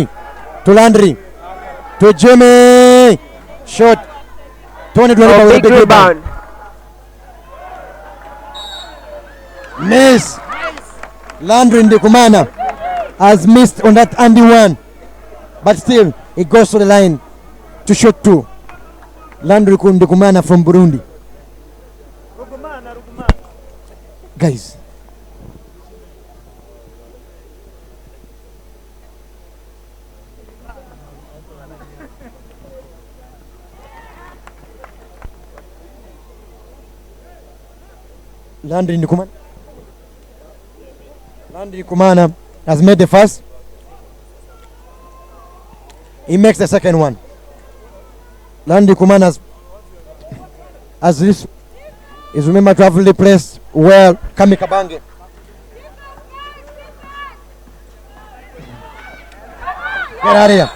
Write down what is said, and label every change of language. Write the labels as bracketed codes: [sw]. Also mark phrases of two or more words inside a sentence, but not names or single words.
[en] To Landry. To Jimmy. Shot. Tony Dwellipa with a big rebound. Miss. Landry Ndikumana has missed on that Andy one. But still, it goes to the line to shoot two. Landry Ndikumana from Burundi. Guys. Landry Ndikumana. Landry Ndikumana has made the first. He makes the second one. Landry Ndikumana has this is remembered to have really placed well Kami Kabange. Get out of here.